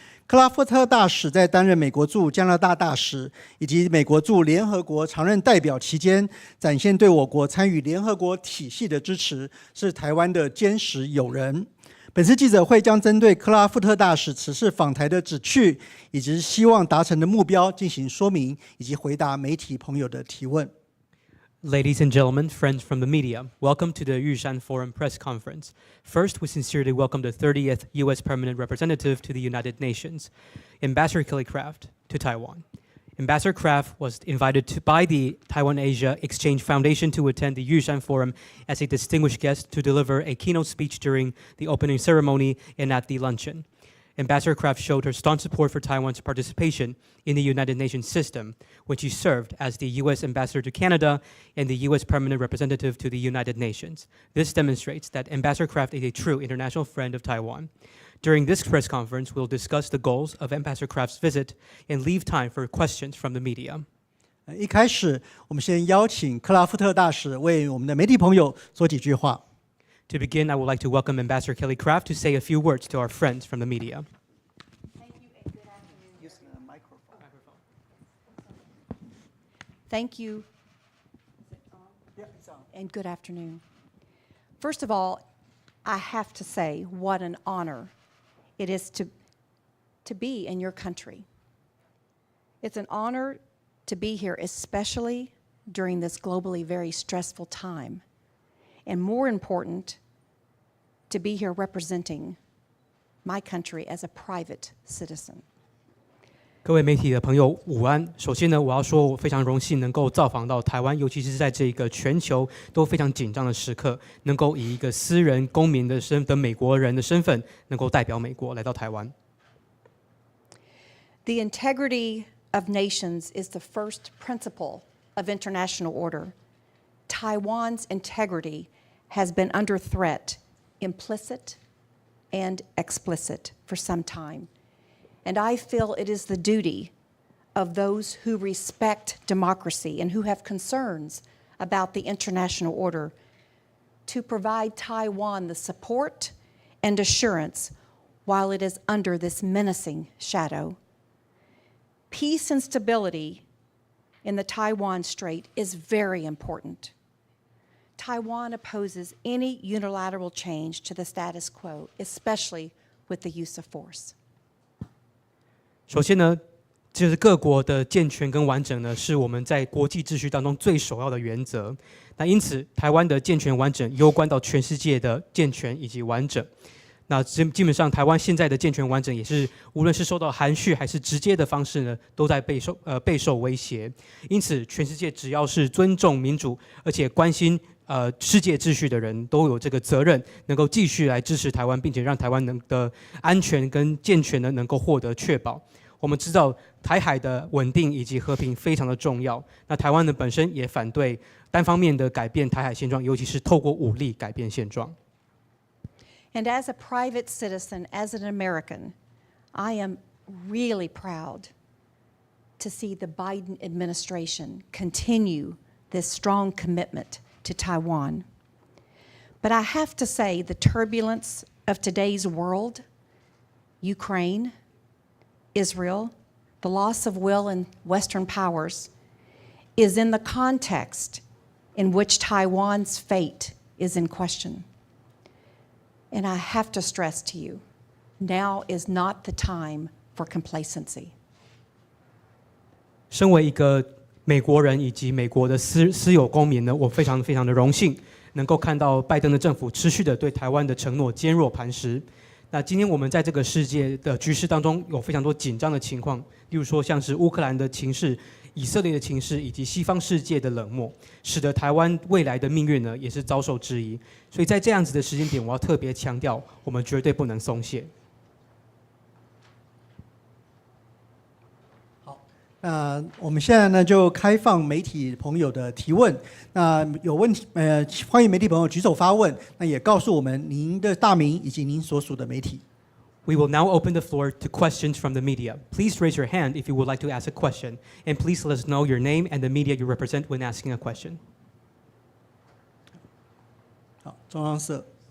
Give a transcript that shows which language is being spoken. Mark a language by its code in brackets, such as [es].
[zh] 克拉夫特大使在担任美国驻加拿大大使以及美国驻联合国常任代表期间，展现对我国参与联合国体系的支持，是台湾的坚实友人。本次记者会将针对克拉夫特大使此次访台的旨趣以及希望达成的目标进行说明，以及回答媒体朋友的提问。 [en] Ladies and gentlemen, friends from the media, welcome to the Yushan Forum press conference. First, we sincerely welcome the 30th U.S. Permanent Representative to the United Nations, Ambassador Kelly Craft, to Taiwan. Ambassador Craft was invited by the Taiwan Asia Exchange Foundation to attend the Yushan Forum as a distinguished guest to deliver a keynote speech during the opening ceremony and at the luncheon. Ambassador Craft showed her staunch support for Taiwan's participation in the United Nations system when she served as the U.S. Ambassador to Canada and the U.S. Permanent Representative to the United Nations. This demonstrates that Ambassador Craft is a true international friend of Taiwan. During this press conference, we'll discuss the goals of Ambassador Craft's visit and leave time for questions from the media. [zh] 一开始，我们先邀请克拉夫特大使为我们的媒体朋友说几句话。 [en] To begin, I would like to welcome Ambassador Kelly Craft to say a few words to our friends from the media. Thank you and good afternoon. Use the microphone. Thank you. Is it on? Yeah, it's on. And good afternoon. First of all, I have to say what an honor it is to be in your country. It's an honor to be here, especially during this globally very stressful time. And more important, to be here representing my country as a private citizen. [zh] 各位媒体的朋友，午安。首先呢，我要说，我非常荣幸能够造访到台湾，尤其是在这个全球都非常紧张的时刻，能够以一个私人公民的美国人的身份，能够代表美国来到台湾。 [en] The integrity of nations is the first principle of international order. Taiwan's integrity has been under threat, implicit and explicit, for some time. And I feel it is the duty of those who respect democracy and who have concerns about the international order to provide Taiwan the support and assurance while it is under this menacing shadow. Peace and stability in the Taiwan Strait is very important. Taiwan opposes any unilateral change to the status quo, especially with the use of force. [zh] 首先呢，就是各国的健全跟完整呢，是我们在国际秩序当中最首要的原则。那因此，台湾的健全完整攸关到全世界的健全以及完整。那基本上，台湾现在的健全完整也是，无论是受到含蓄还是直接的方式呢，都在备受威胁。因此，全世界只要是尊重民主，而且关心世界秩序的人，都有这个责任，能够继续来支持台湾，并且让台湾的安全跟健全呢能够获得确保。我们知道台海的稳定以及和平非常的重要。那台湾呢本身也反对单方面的改变台海现状，尤其是透过武力改变现状。 [en] And as a private citizen, as an American, I am really proud to see the Biden administration continue this strong commitment to Taiwan. But I have to say, the turbulence of today's world, Ukraine, Israel, the loss of will in Western powers, is in the context in which Taiwan's fate is in question. And I have to stress to you, now is not the time for complacency. [zh] 身为一个美国人以及美国的私有公民呢，我非常的荣幸，能够看到拜登的政府持续的对台湾的承诺坚若磐石。那今天我们在这个世界的局势当中，有非常多紧张的情况，例如说像是乌克兰的情势、以色列的情势，以及西方世界的冷漠，使得台湾未来的命运呢也是遭受质疑。所以在这样子的时间点，我要特别强调，我们绝对不能松懈。我们现在呢就开放媒体朋友的提问。那有问题，欢迎媒体朋友举手发问。那也告诉我们您的大名以及您所属的媒体。 [en] We will now open the floor to questions from the media. Please raise your hand if you would like to ask a question, and please let us know your name and the media you represent when asking a question. [zh] 好，中央社。